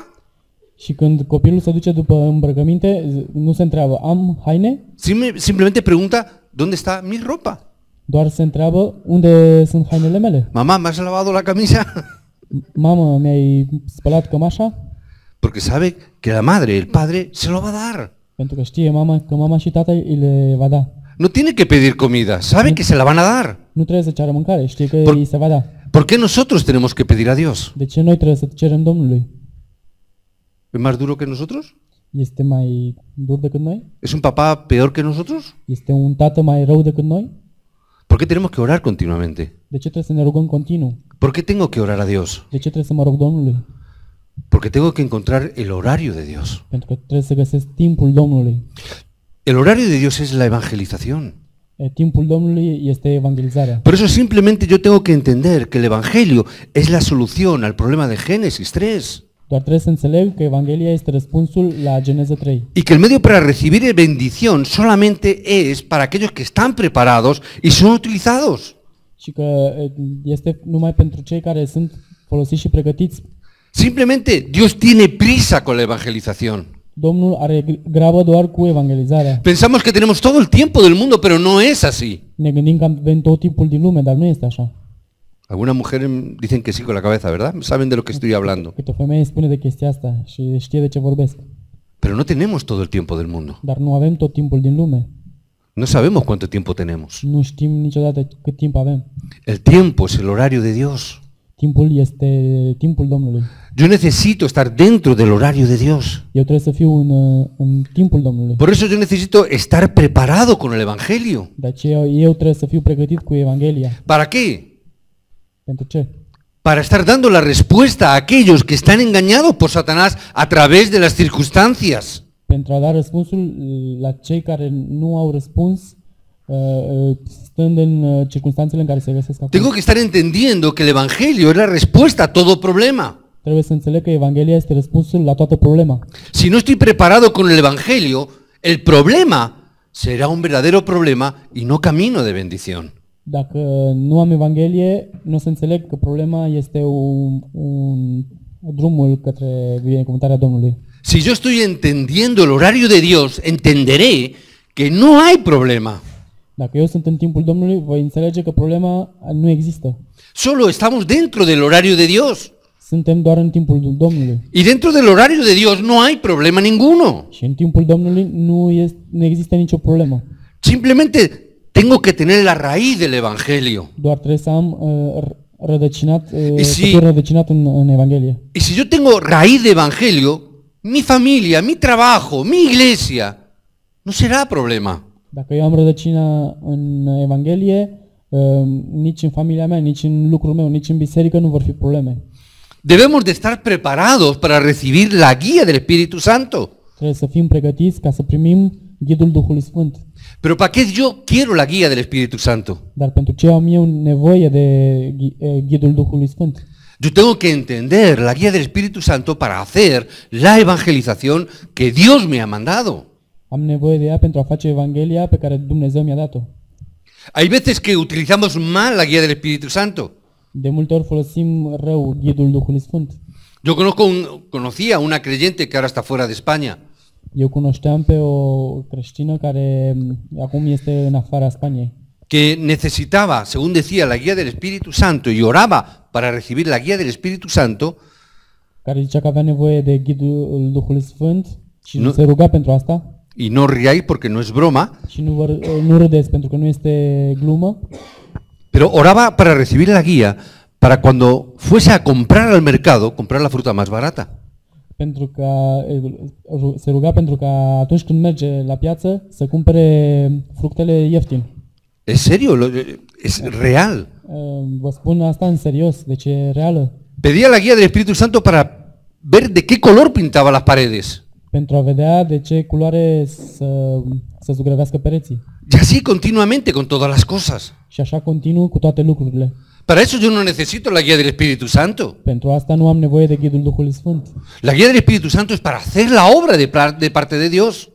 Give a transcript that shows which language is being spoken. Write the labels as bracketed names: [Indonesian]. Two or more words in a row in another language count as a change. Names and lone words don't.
[Romanian] Și când copilul se duce după îmbrăcăminte, nu se întreabă, am haine? [Spanish] Simplemente pregunta, ¿dónde está mi ropa? [Romanian] Doar se întreabă, unde sunt hainele mele? [Spanish] Mamá, ¿me has lavado la camisa? [Romanian] Mamă, mi-ai spălat cămașa? [Spanish] Porque sabe que la madre, el padre, se lo va a dar. [Romanian] Pentru că știe mama că mama și tata îi le va da. [Spanish] No tiene que pedir comida, sabe que se la van a dar. [Romanian] Nu trebuie să ceară mâncare, știe că îi se va da. [Spanish] ¿Por qué nosotros tenemos que pedir a Dios? [Romanian] De ce noi trebuie să cerem Domnului? [Spanish] ¿Es más duro que nosotros? [Romanian] Este mai dur decât noi? [Spanish] ¿Es un papá peor que nosotros? [Romanian] Este un tată mai rău decât noi? [Spanish] ¿Por qué tenemos que orar continuamente? [Romanian] De ce trebuie să ne rugăm continuu? [Spanish] ¿Por qué tengo que orar a Dios? [Romanian] De ce trebuie să mă rog Domnului? [Spanish] Porque tengo que encontrar el horario de Dios. [Romanian] Pentru că trebuie să găsesc timpul Domnului. [Spanish] El horario de Dios es la evangelización. [Romanian] Timpul Domnului este evangelizarea. [Spanish] Por eso simplemente yo tengo que entender que el Evangelio es la solución al problema de Génesis 3. [Romanian] Doar trebuie să înțeleg că Evanghelia este răspunsul la Geneza 3. [Spanish] Y que el medio para recibir bendición solamente es para aquellos que están preparados y son utilizados. [Romanian] Și că este numai pentru cei care sunt folosiți și pregătiți. [Spanish] Simplemente Dios tiene prisa con la evangelización. [Romanian] Domnul are grabă doar cu evangelizarea. [Spanish] Pensamos que tenemos todo el tiempo del mundo, pero no es así. [Romanian] Ne gândim că avem tot timpul din lume, dar nu este așa. [Spanish] Algunas mujeres dicen que sí con la cabeza, ¿verdad? Saben de lo que estoy hablando. [Romanian] Câte o femeie spune de chestia asta și știe de ce vorbesc. [Spanish] Pero no tenemos todo el tiempo del mundo. [Romanian] Dar nu avem tot timpul din lume. [Spanish] No sabemos cuánto tiempo tenemos. [Romanian] Nu știm niciodată cât timp avem. [Spanish] El tiempo es el horario de Dios. [Romanian] Timpul este timpul Domnului. [Spanish] Yo necesito estar dentro del horario de Dios. [Romanian] Eu trebuie să fiu în timpul Domnului. [Spanish] Por eso yo necesito estar preparado con el Evangelio. [Romanian] De aceea eu trebuie să fiu pregătit cu Evanghelia. [Spanish] ¿Para qué? [Romanian] Pentru ce? [Spanish] Para estar dando la respuesta a aquellos que están engañados por Satanás a través de las circunstancias. [Romanian] Pentru a da răspunsul la cei care nu au răspuns stând în circunstanțele în care se găsesc acum. [Spanish] Tengo que estar entendiendo que el Evangelio es la respuesta a todo problema. [Romanian] Trebuie să înțeleg că Evanghelia este răspunsul la toată problema. [Spanish] Si no estoy preparado con el Evangelio, el problema será un verdadero problema y no camino de bendición. [Romanian] Dacă nu am Evanghelie, nu o să înțeleg că problema este drumul către binecuvântarea Domnului. [Spanish] Si yo estoy entendiendo el horario de Dios, entenderé que no hay problema. [Romanian] Dacă eu sunt în timpul Domnului, voi înțelege că problema nu există. [Spanish] Solo estamos dentro del horario de Dios. [Romanian] Suntem doar în timpul Domnului. [Spanish] Y dentro del horario de Dios no hay problema ninguno. [Romanian] Și în timpul Domnului nu există nicio problemă. [Spanish] Simplemente tengo que tener la raíz del Evangelio. [Romanian] Doar trebuie să am rădăcinat, si- să fiu rădăcinat în Evanghelie. [Spanish] Y si yo tengo raíz de Evangelio, mi familia, mi trabajo, mi iglesia, no será problema. [Romanian] Dacă eu am rădăcina în Evanghelie, nici în familia mea, nici în lucrul meu, nici în biserică nu vor fi probleme. [Spanish] Debemos de estar preparados para recibir la guía del Espíritu Santo. [Romanian] Trebuie să fim pregătiți ca să primim ghidul Duhului Sfânt. [Spanish] Pero ¿para qué yo quiero la guía del Espíritu Santo? [Romanian] Dar pentru ce am eu nevoie de ghidul Duhului Sfânt? [Spanish] Yo tengo que entender la guía del Espíritu Santo para hacer la evangelización que Dios me ha mandado. [Romanian] Am nevoie de ea pentru a face Evanghelia pe care Dumnezeu mi-a dat-o. [Spanish] Hay veces que utilizamos mal la guía del Espíritu Santo. [Romanian] De multe ori folosim rău ghidul Duhului Sfânt. [Spanish] Yo conocía una creyente que ahora está fuera de España. [Romanian] Eu cunoșteam pe o creștină care acum este în afara Spaniei, [Spanish] Que necesitaba, según decía, la guía del Espíritu Santo y oraba para recibir la guía del Espíritu Santo, [Romanian] care zicea că avea nevoie de ghidul Duhului Sfânt și Nu- se ruga pentru asta [Spanish] Y no riáis porque no es broma, [Romanian] și nu râdeți pentru că nu este glumă, [Spanish] pero oraba para recibir la guía para cuando fuese a comprar al mercado, comprar la fruta más barata. [Romanian] pentru că se ruga pentru că atunci când merge la piață să cumpere fructele ieftin. [Spanish] Es serio, es real. [Romanian] Vă spun asta în serios, deci e reală. [Spanish] Pedía la guía del Espíritu Santo para ver de qué color pintaba las paredes. [Romanian] Pentru a vedea de ce culoare să zugrăvească pereții. [Spanish] Y así continuamente con todas las cosas. [Romanian] Și așa continuu cu toate lucrurile. [Spanish] Para eso yo no necesito la guía del Espíritu Santo. [Romanian] Pentru asta nu am nevoie de ghidul Duhului Sfânt. [Spanish] La guía del Espíritu Santo es para hacer la obra de parte de Dios.